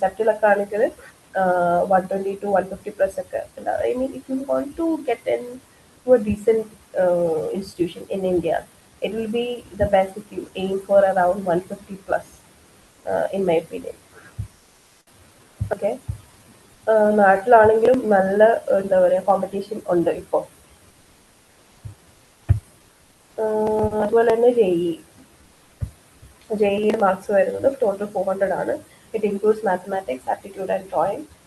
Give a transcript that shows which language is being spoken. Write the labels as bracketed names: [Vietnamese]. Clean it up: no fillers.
[Malayalam] സെപ്റ്റിലൊക്കെ ആണെങ്കിൽ 120 to 150+ ഒക്കെ ഉണ്ടാവും. [English] I mean if you want to get into a decent institution in India, it will be the best if you aim for around 150+, in my opinion. Okay. [Malayalam] നാട്ടിലാണെങ്കിലും നല്ല എന്താ പറയുക competition ഉണ്ട് ഇപ്പോൾ. അതുപോലെ തന്നെ ജെഇ മാർക്സ് വരുന്നത് total 400 ആണ്. [English] It includes mathematics, aptitude and drawing.